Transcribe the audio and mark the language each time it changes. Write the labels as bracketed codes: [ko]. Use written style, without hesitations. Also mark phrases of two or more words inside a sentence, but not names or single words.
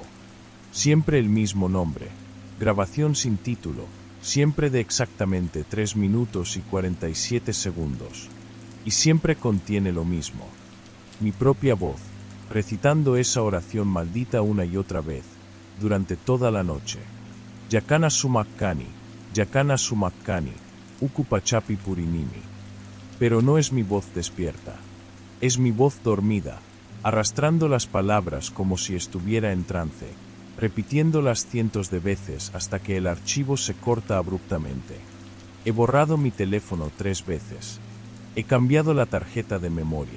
[es] Siempre el mismo nombre, grabación sin título, siempre de exactamente 3 minutos y 47 segundos. Y siempre contiene lo mismo. Mi propia voz, recitando esa oración maldita una y otra vez, durante toda la noche. [qu] Yakana sumakkani, uku pachapi purinimi. [es] Pero no es mi voz despierta. Es mi voz dormida, arrastrando las palabras como si estuviera en trance, repitiéndolas cientos de veces hasta que el archivo se corta abruptamente. He borrado mi teléfono 3 veces. He cambiado la tarjeta de memoria.